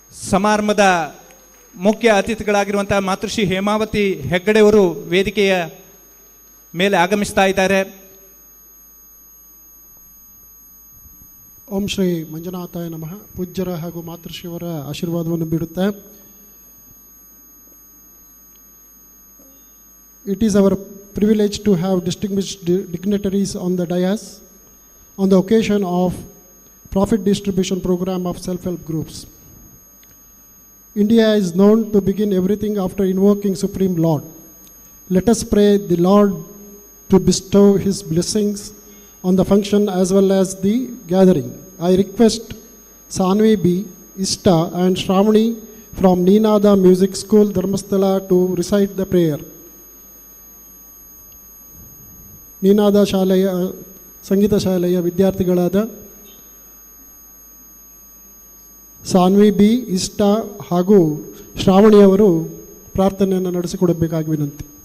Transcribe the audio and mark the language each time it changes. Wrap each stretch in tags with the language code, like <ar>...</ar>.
<kn>ಸಮಾರಂಭದ ಮುಖ್ಯ ಅತಿಥಿಗಳಾಗಿರುವಂಥ ಮಾತೃಶ್ರೀ ಹೇಮಾವತಿ ಹೆಗ್ಗಡೆಯವರು ವೇದಿಕೆಯ ಮೇಲೆ ಆಗಮಿಸ್ತಾ ಇದ್ದಾರೆ.</kn> <sa>ಓಂ ಶ್ರೀ ಮಂಜುನಾಥಾಯ ನಮಃ.</sa> <kn>ಪೂಜ್ಯರ ಹಾಗೂ ಮಾತೃಶ್ರೀಯವರ ಆಶೀರ್ವಾದವನ್ನು ಬಿಡುತ್ತೆ.</kn> <en>It is our privilege to have distinguished dignitaries on the dais on the occasion of profit distribution program of self-help groups. India is known to begin everything after invoking Supreme Lord. Let us pray the Lord to bestow His blessings on the function as well as the gathering. I request Sanvi B, Ista and Shravani from Neenada Music School, Dharmasthala to recite the prayer.</en> <kn>Ninada ಶಾಲೆಯ ಸಂಗೀತ ಶಾಲೆಯ ವಿದ್ಯಾರ್ಥಿಗಳಾದ Saanvi B, ಇಷ್ಟ ಹಾಗೂ ಶ್ರಾವಣಿಯವರು ಪ್ರಾರ್ಥನೆಯನ್ನು ನಡೆಸಿಕೊಡಬೇಕಾಗಿ ವಿನಂತಿ.</kn>